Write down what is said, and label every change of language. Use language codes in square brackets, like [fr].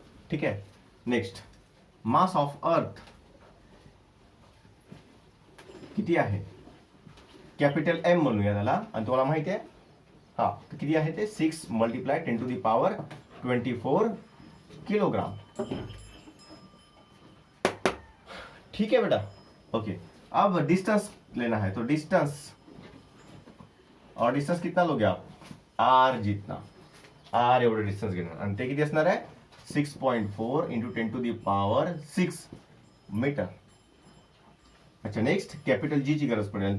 [mr] ठीक आहे. Next mass of earth किती आहे, कॅपिटल एम म्हणूया त्याला. आणि तुम्हाला माहिती आहे हा किती आहे ते 6 multiply 10 to the power 24 kilogram. [hi] ठीक है बेटा. ओके, अब डिस्टेंस लेना है. तो डिस्टेंस, और डिस्टेंस कितना लोगे आप, आर जितना, [mr] आर एवढं डिस्टन्स घेणार. आणि ते किती असणार आहे 6.4 into 10 to the power 6 metre. अच्छा, नेक्स्ट कॅपिटल जी ची गरज पडेल.